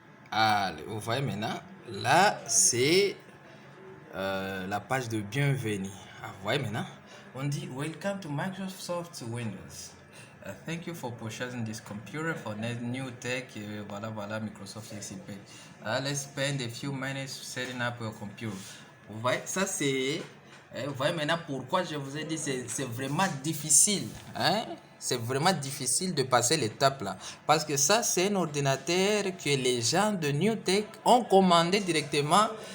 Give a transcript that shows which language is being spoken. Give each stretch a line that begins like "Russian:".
French: Allez, vous voyez maintenant, là c'est la page de bienvenue. Vous voyez maintenant, On dit
English: Welcome to Microsoft Windows. Thank you for purchasing this computer for new tech. Voilà, Microsoft XP. Let's spend a few minutes setting up your computer.
French: Vous voyez, ça c'est. Vous voyez maintenant pourquoi je vous ai dit c'est vraiment difficile. Hein? C'est vraiment difficile de passer l'étape là. Parce que ça, c'est un ordinateur que les gens de New Tech ont commandé directement.